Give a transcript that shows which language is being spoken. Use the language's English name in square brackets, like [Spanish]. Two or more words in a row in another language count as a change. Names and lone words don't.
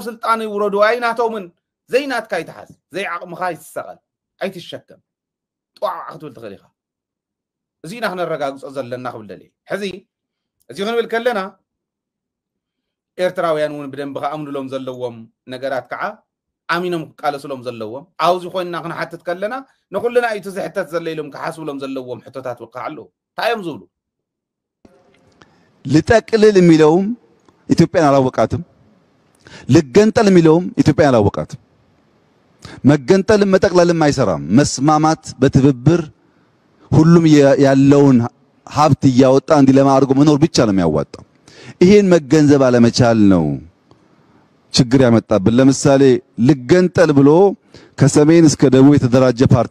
[Tigrinya] ስልጣን ይውረዱ አይናቶምን ዘይናትካ ይተሓዝ ዘይዓቅምኻ ይስሰቀል ኣይትሸከም ጧዕ ክትብል ትኽእል ኢኻ እዚና ክነረጋግጾ ዘለና ክብል ደልየ ሕዚ እዚ ክንብል ከለና ኤርትራውያን እውን ብደንብ ከኣምኑሎም ዘለዎም ነገራት ከዓ ኣሚኖም ክቃለስሎም ዘለዎም ኣውዚ ኮይንና ክንሓትት ከለና ንኩልና እዩ ትዝሕተት ዘለይሎም ክሓስብሎም ዘለዎም ሕቶታት ከዓ ኣለዉ ታዮም ዝብሉ [Amharic] ልጠቅልል የሚለውም ኢትዮጵያን አላወቃትም ልገንጠል የሚለውም ኢትዮጵያን አላወቃትም መገንጠልም መጠቅለልም አይሰራም መስማማት በትብብር ሁሉም ያለውን ሀብት እያወጣ እንዲለማ አድርጎ መኖር ብቻ ነው የሚያዋጣው ይሄን መገንዘብ አለመቻል ነው ችግር ያመጣብን ለምሳሌ ልገንጠል ብሎ ከሰሜን እስከ ደቡብ የተደራጀ ፓርቲ